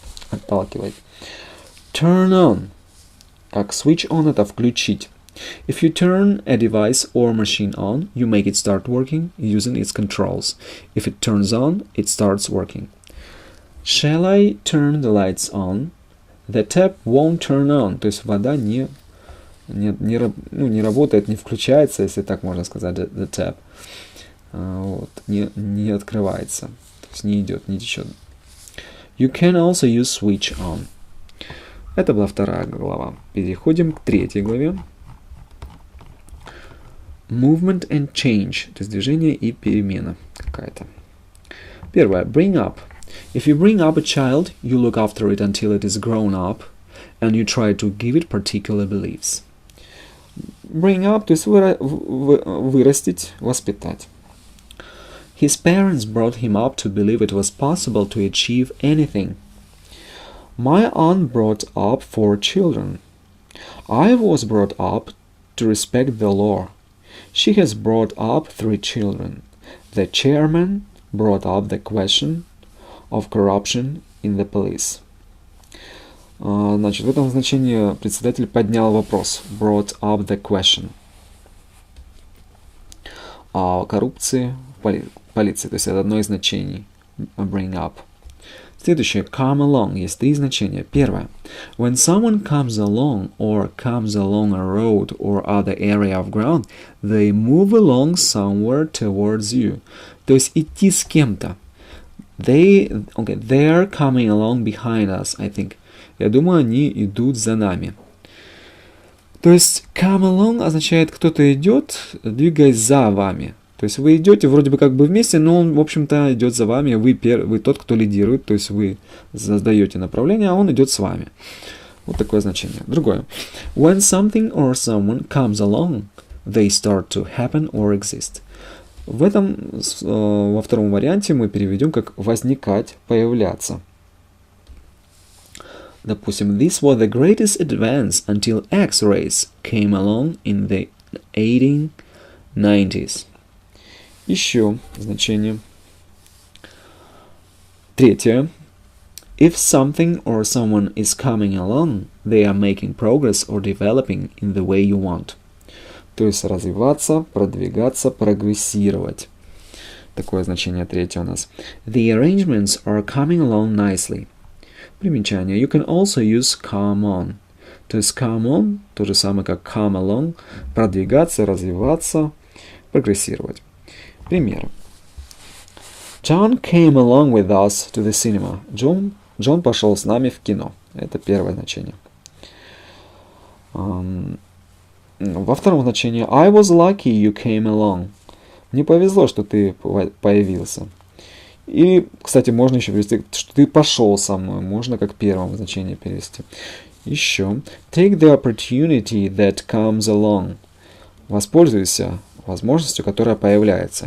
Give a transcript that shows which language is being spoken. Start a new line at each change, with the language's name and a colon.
Russian: Отталкивает. Turn on. Как switch on это включить.
English: If you turn a device or machine on, you make it start working using its controls. If it turns on, it starts working. Shall I turn the lights on? The tap won't turn on.
Russian: То есть вода не работает, не включается, если так можно сказать, the tap. Вот, не открывается. То есть не идет, не течет.
English: You can also use switch on.
Russian: Это была вторая глава. Переходим к третьей главе.
English: Movement and change.
Russian: То есть движение и перемена какая-то. Первое. Bring up.
English: If you bring up a child, you look after it until it is grown up, and you try to give it particular beliefs.
Russian: Bring up, то есть вырастить, воспитать.
English: His parents brought him up to believe it was possible to achieve anything. My aunt brought up 4 children. I was brought up to respect the law. She has brought up 3 children. The chairman brought up the question of corruption in the police.
Russian: Значит, в этом значении председатель поднял вопрос. Brought up the question. О коррупции в полиции. То есть это одно из значений. Bring up. Следующее. Come along. Есть 3 значения. Первое.
English: When someone comes along or comes along a road or other area of ground, they move along somewhere towards you.
Russian: То есть идти с кем-то.
English: They're coming along behind us, I think.
Russian: Я думаю, они идут за нами. То есть come along означает кто-то идет, двигаясь за вами. То есть вы идете вроде бы как бы вместе, но он, в общем-то, идет за вами. Вы тот, кто лидирует, то есть вы задаете направление, а он идет с вами. Вот такое значение. Другое.
English: When something or someone comes along, they start to happen or exist.
Russian: В этом, во втором варианте мы переведем как возникать, появляться.
English: Допустим, this was the greatest advance until X-rays came along in the 1890s.
Russian: Еще значение. Третье.
English: If something or someone is coming along, they are making progress or developing in the way you want.
Russian: То есть развиваться, продвигаться, прогрессировать. Такое значение третье у нас.
English: The arrangements are coming along nicely. Примечание. You can also use come on.
Russian: То есть come on, то же самое как come along, продвигаться, развиваться, прогрессировать. Пример.
English: John came along with us to the cinema.
Russian: Джон пошел с нами в кино. Это первое значение. Во втором значении
English: I was lucky you came along.
Russian: Мне повезло, что ты появился. И, кстати, можно еще перевести, что ты пошел со мной. Можно как первое значение перевести. Еще.
English: Take the opportunity that comes along.
Russian: Воспользуйся возможностью, которая появляется.